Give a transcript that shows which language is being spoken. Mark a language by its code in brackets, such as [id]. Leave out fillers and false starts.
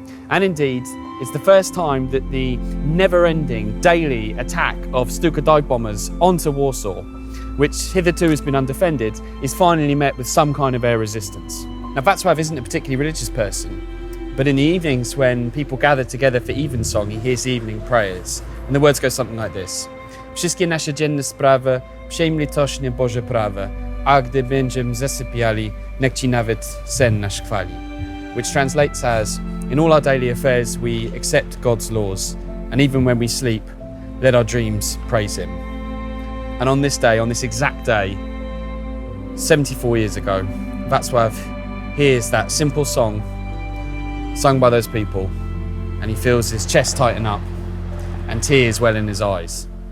[en] And indeed, it's the first time that the never-ending daily attack of Stuka dive bombers onto Warsaw, which hitherto has been undefended, is finally met with some kind of air resistance. Now, Wacław isn't a particularly religious person, but in the evenings when people gather together for evensong, he hears the evening prayers. And the words go something like this. [pl] Wszystkie nasze dzienne sprawy, przyjmij litośnie Boże prawe, a gdy będziemy zasypiali, niech ci nawet sen nasz chwali. [en] Which translates as, in all our daily affairs we accept God's laws, and even when we sleep, let our dreams praise him. And on this day, on this exact day, 74 years ago, Wacław hears that simple song sung by those people, and he feels his chest tighten up and tears well in his eyes.